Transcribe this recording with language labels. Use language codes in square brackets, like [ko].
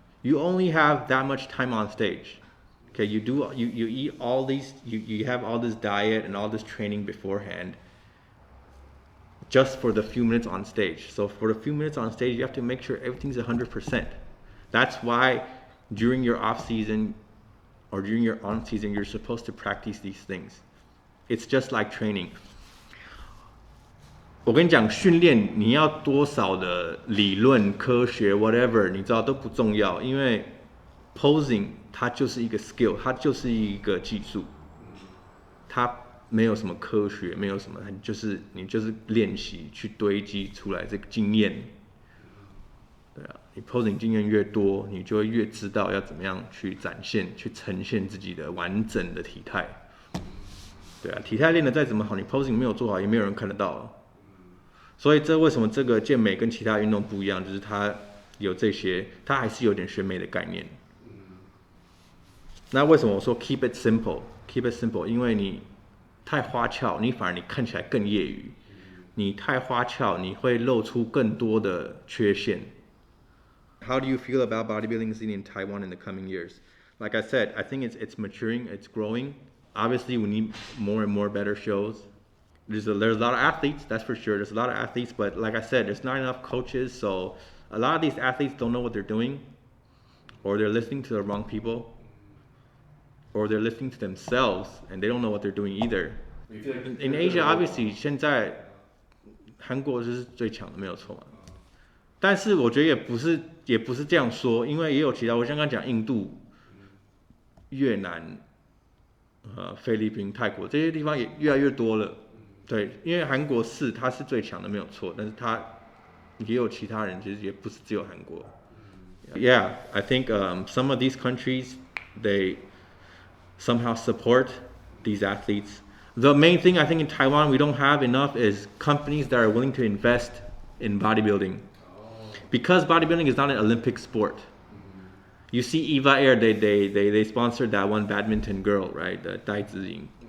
[en] You only have that much time on stage. Okay, you eat all these, you have all this diet and all this training beforehand just for the few minutes on stage. So for the few minutes on stage, you have to make sure everything's 100%. That's why during your off season or during your on season, you're supposed to practice these things. It's just like training. [zh] 我跟你讲，训练你要多少的理论、科学 whatever，你知道都不重要，因为 posing 它就是一个 skill， 它就是一个技术，它没有什么科学，没有什么，你就是练习去堆积出来这个经验。对啊，你 posing 经验越多，你就会越知道要怎么样去展现、去呈现自己的完整的体态。对啊，体态练得再怎么好，你 posing 没有做好，也没有人看得到。所以这为什么这个健美跟其他运动不一样，就是它有这些，它还是有点选美的概念。那为什么我说 keep it simple？ keep it simple，因为你太花俏，你反而你看起来更业余；你太花俏，你会露出更多的缺陷。 [en] How do you feel about bodybuilding scene in Taiwan in the coming years? Like I said, I think it's maturing, it's growing. Obviously, we need more and more better shows. There's a lot of athletes, that's for sure. There's a lot of athletes, but like I said, there's not enough coaches. So a lot of these athletes don't know what they're doing, or they're listening to the wrong people, or they're listening to themselves and they don't know what they're doing either. [zh] In Asia, obviously, 现在韩国就是最强的，没有错。但是我觉得也不是这样说，因为也有其他，我刚刚讲印度，越南、菲律宾、泰国这些地方也越来越多了。对，因为韩国它是最强的没有错，但是它也有其他人，其实也不是只有韩国。 [en] Yeah, I think some of these countries they somehow support these athletes. The main thing I think in Taiwan we don't have enough is companies that are willing to invest in bodybuilding. Because bodybuilding is not an Olympic sport. You see Eva Air, they sponsored that one badminton girl, right? The Dai Ziying.